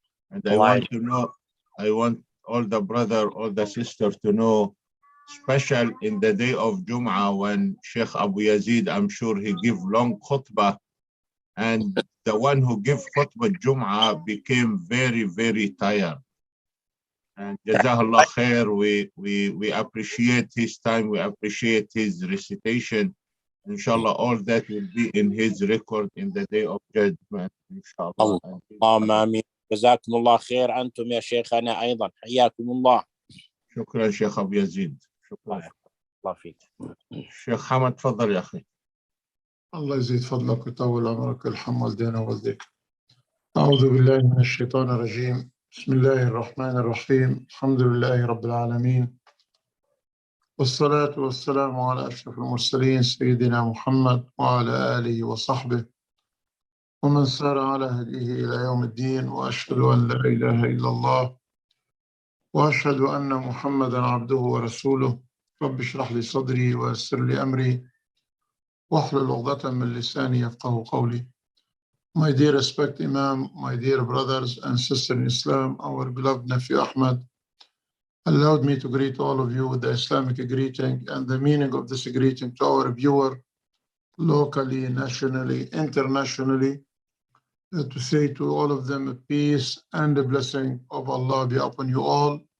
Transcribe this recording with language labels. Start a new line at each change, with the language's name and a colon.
English: And I want all the brother, all the sister to know, special in the day of Jum'ah when Sheikh Abu Yazid, I'm sure he give long khutbah, and the one who give khutbah Jum'ah became very, very tired. And Jazakallah khair, we appreciate his time, we appreciate his recitation. Inshallah, all that will be in his record in the day of judgment. Inshallah.
Arabic: اللهم آمين. جزاكم الله خير أنتم يا شيخنا أيضا. حياكم الله. شكرا شيخ أبو يزيد. شكرا. الله فيك. شيخ حمد تفضل يا أخي. الله يزيد فضلك ويطول عمرك ويرحم والدينا ووالديك. أعوذ بالله من الشيطان الرجيم. بسم الله الرحمن الرحيم. الحمد لله رب العالمين، والصلاة والسلام على أشرف المرسلين سيدنا محمد وعلى آله وصحبه ومن سار على هديه إلى يوم الدين، وأشهد أن لا إله إلا الله وأشهد أن محمدا عبده ورسوله. رب اشرح لي صدري ويسر لي أمري واحلل عقدة من لساني يفقه قولي.
English: My dear respected Imam, my dear brothers and sisters in Islam, our beloved nephew Ahmad allowed me to greet all of you with the Islamic greeting, and the meaning of this greeting to our viewer locally, nationally, internationally, to say to all of them peace and the blessing of Allah be upon you all.